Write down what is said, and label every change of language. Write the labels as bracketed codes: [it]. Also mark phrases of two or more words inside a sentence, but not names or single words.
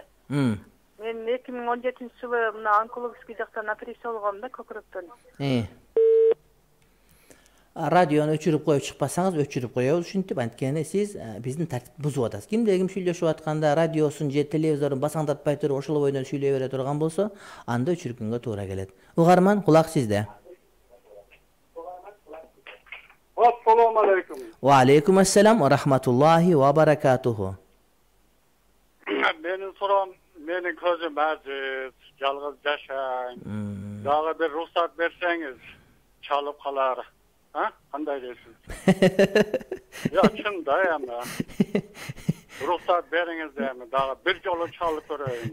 [ky] Мен 2017-жылы мына онкологический жактан операция болгом да, көкүрөктөн. Радиону өчүрүп коюп чыкпасаңыз, өчүрүп коебуз ушинтип, анткени сиз биздин тартипти бузуп атасыз. Кимде ким сүйлөшүп атканда радиосун же телевизорун басаңдатпай туруп ошол бойдон сүйлөй бере турган болсо, анда өчүргөнгө туура келет. Угарман, кулак сизде. [ar] السلام عليكم. وعليكم السلام ورحمة الله وبركاته. [ky] Менин суроом, менин көзүм ажиз, жалгыз жашайм. Дагы бир рухсат берсеңиз, чалып калар. Кандай дейсиз? Я чындай эми. Рухсат бериңиз эми, дагы бир жолу чалып көрөйүн.